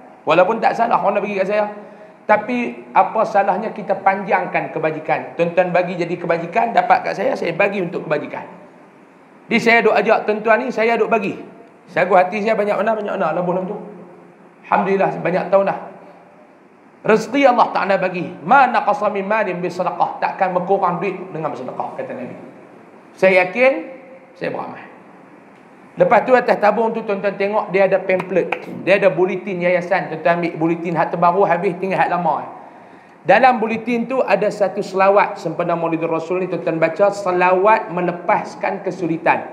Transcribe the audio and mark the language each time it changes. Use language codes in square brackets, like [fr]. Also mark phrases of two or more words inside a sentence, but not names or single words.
[ms] Walaupun tak salah orang dah bagi kat saya. Tapi apa salahnya kita panjangkan kebajikan. Tuan-tuan bagi jadi kebajikan, dapat kat saya bagi untuk kebajikan. Jadi saya duk ajak tuan-tuan ni, saya duk bagi. Sagu hati saya banyak mana lah bulan tu. Alhamdulillah banyak tahun dah. Rezeki Allah Ta'ala bagi. [ar] ما نقص من مال بصدقة. [ms] Takkan berkurang duit dengan bersedekah, kata Nabi. Saya yakin, saya beramal. Lepas tu atas tabung tu tuan-tuan tengok dia ada pamphlet. Dia ada buletin yayasan. Tuan-tuan ambil buletin hak terbaru habis tinggal hak lama. Dalam buletin tu ada satu selawat sempena Maulidur Rasul ni, tuan-tuan baca selawat melepaskan kesulitan.